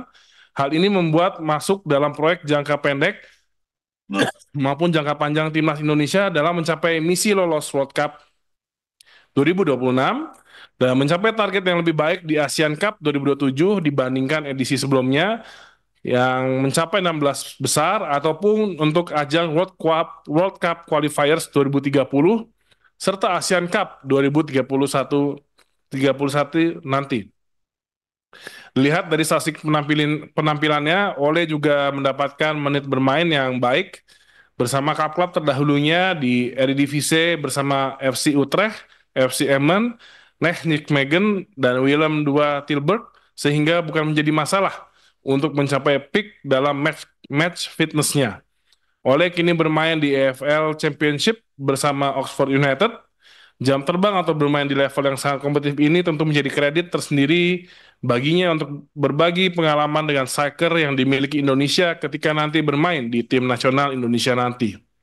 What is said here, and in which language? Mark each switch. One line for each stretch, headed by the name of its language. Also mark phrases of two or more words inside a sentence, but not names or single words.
Indonesian: Hal ini membuat masuk dalam proyek jangka pendek maupun jangka panjang timnas Indonesia dalam mencapai misi lolos World Cup 2026 dan mencapai target yang lebih baik di ASEAN Cup 2027 dibandingkan edisi sebelumnya yang mencapai 16 besar, ataupun untuk ajang World Cup Qualifiers 2030 serta ASEAN Cup 2031 nanti. Dilihat dari statistik penampilannya, Ole juga mendapatkan menit bermain yang baik bersama klub-klub terdahulunya di Eredivisie bersama FC Utrecht, FC Emmen, Nijmegen, dan Willem II Tilburg, sehingga bukan menjadi masalah untuk mencapai peak dalam
English: match fitnessnya.
Indonesian: Ole kini bermain di EFL Championship bersama Oxford United. Jam terbang atau bermain di level yang sangat kompetitif ini tentu menjadi kredit tersendiri baginya untuk berbagi pengalaman dengan striker yang dimiliki Indonesia ketika nanti bermain di tim nasional Indonesia nanti.